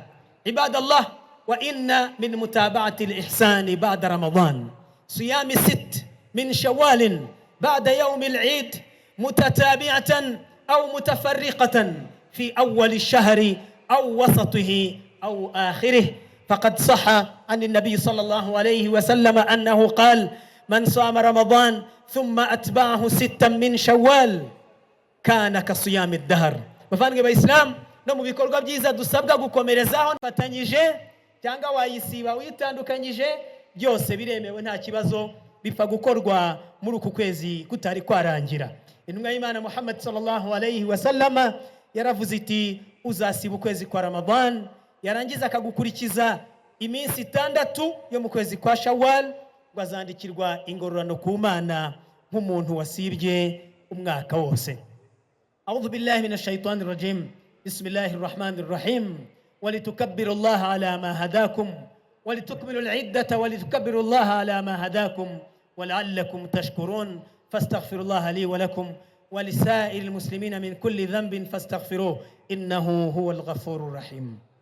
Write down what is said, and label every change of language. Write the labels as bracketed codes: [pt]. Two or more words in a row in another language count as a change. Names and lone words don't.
[ar] عباد الله، وإن من متابعة الإحسان بعد رمضان صيام 6 من شوال بعد يوم العيد متتابعة أو متفرقة في أول الشهر أو وسطه أو آخره. فقد صح عن النبي صلى الله عليه وسلم أنه قال: من صام رمضان ثم أتبعه 6 من شوال كان كصيام الدهر. [rw] bavandimwe b'Islam, no mu bikorwa byiza dusabwa gukomerezaho fatanyije cyangwa wayisiba witandukanyije, byose biremewe, nta kibazo, bipfa gukorwa muri uku kwezi kutari kwarangira. Intumwa y'Imana Muhammad [ar] صلى الله عليه وسلم [rw] yaravuze iti: uzasiba ukwezi kwa Ramadan yarangiza akagukurikiza iminsi 6 yo mu kwezi kwa Shawwal, bazandikirwa ingororano ku Mana nk'umuntu wasibye umwaka wose. [ar] أعوذ بالله من الشيطان الرجيم. بسم الله الرحمن الرحيم. ولتكبروا الله على ما هداكم ولتكملوا العدة ولتكبروا الله على ما هداكم ولعلكم تشكرون. فاستغفروا الله لي ولكم ولسائر المسلمين من كل ذنب فاستغفروه إنه هو الغفور الرحيم.